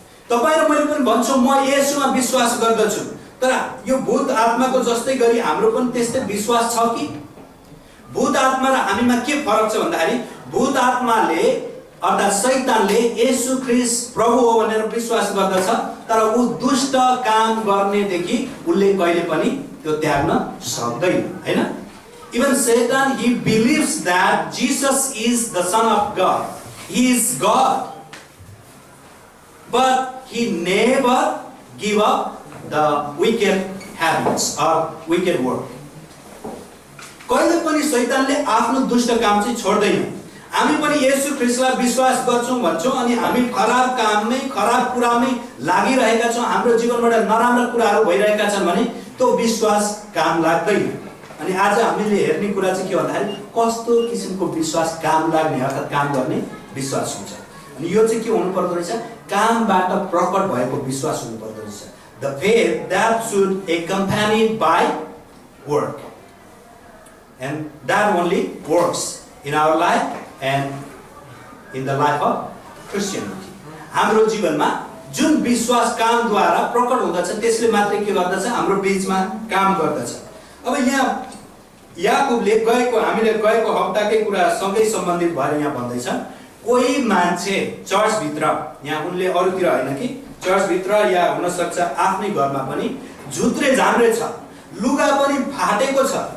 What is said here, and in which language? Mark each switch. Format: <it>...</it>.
<ne>तपाईँ र मैले पनि भन्छौँ म येशूमा विश्वास गर्दछु, तर यो भूत आत्माको जस्तै गरी हाम्रो पनि त्यस्तै विश्वास छ कि? भूत आत्मा र हामीमा के फरक छ भन्दाखेरि भूत आत्माले अर्थात् शैतानले येशू ख्रीष्ट प्रभु हो भनेर विश्वास गर्दछ, तर ऊ दुष्ट काम गर्नेदेखि उसले कहिले पनि त्यो त्याग्न सक्दैन, हैन?</ne> <en>Even Satan, he believes that Jesus is the Son of God. He is God. But he never give up the wicked habits or wicked work.</en> <ne>कहिले पनि शैतानले आफ्नो दुष्ट काम चाहिँ छोड्दैन। हामी पनि येशू ख्रीष्टलाई विश्वास गर्छौं भन्छौं अनि हामी खराब काममै खराब कुरामै लागिरहेका छौं, हाम्रो जीवनबाट नराम्रा कुराहरू भइरहेका छन् भने त्यो विश्वास काम लाग्दैन। अनि आज हामीले हेर्ने कुरा चाहिँ के भन्दाखेरि कस्तो किसिमको विश्वास काम लाग्ने अर्थात् काम गर्ने विश्वास हुन्छ। अनि यो चाहिँ के हुनु पर्दो रहेछ? कामबाट प्रकट भएको विश्वास हुनु पर्दो रहेछ।</ne> <en>The faith that should accompanied by work, and that only works in our life and in the life of Christianity.</en> <ne>हाम्रो जीवनमा जुन विश्वास कामद्वारा प्रकट हुँदछ त्यसले मात्रै के गर्दछ? हाम्रो बीचमा काम गर्दछ। अब यहाँ याकुबले हामीले गएको हप्ताकै कुरा सँगै सम्बन्धित भएर यहाँ भन्दैछ, कोही मान्छे चर्च भित्र, यहाँ उनले अरूतिर हैन कि चर्च भित्र या हुन सक्छ आफ्नै घरमा पनि झुत्रे झाम्रे छ, लुगा पनि फाटेको छ।</ne>